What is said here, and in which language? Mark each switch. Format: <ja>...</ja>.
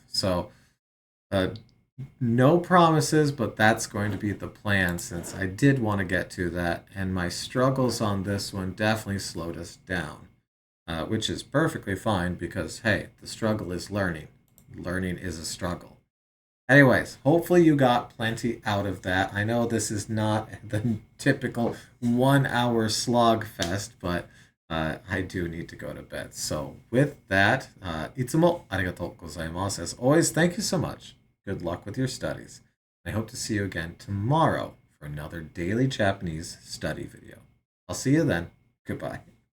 <en>So, uh, no promises, but that's going to be the plan since I did want to get to that, and my struggles on this one definitely slowed us down, which is perfectly fine because, hey, the struggle is learning. Learning is a struggle. Anyways, hopefully you got plenty out of that. I know this is not the typical 1 hour slog fest, but I do need to go to bed. So with that,</en> <ja>いつもありがとうございます.</ja> <en>As always, thank you so much. Good luck with your studies. I hope to see you again tomorrow for another daily Japanese study video. I'll see you then. Goodbye.</en>